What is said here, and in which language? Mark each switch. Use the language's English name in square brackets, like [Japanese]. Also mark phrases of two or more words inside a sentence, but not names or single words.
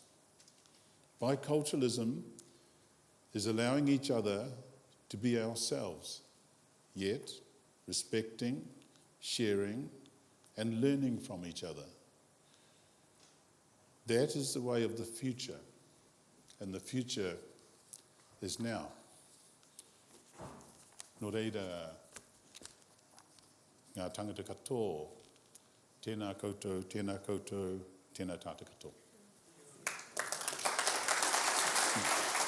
[English] Biculturalism is allowing each other to be ourselves, yet respecting, sharing, and learning from each other. That is the way of the future, and the future is now. [Māori] Nō reira, ngā tangata katoa, tēnā koutou, tēnā koutou, tēnā tātou katoa.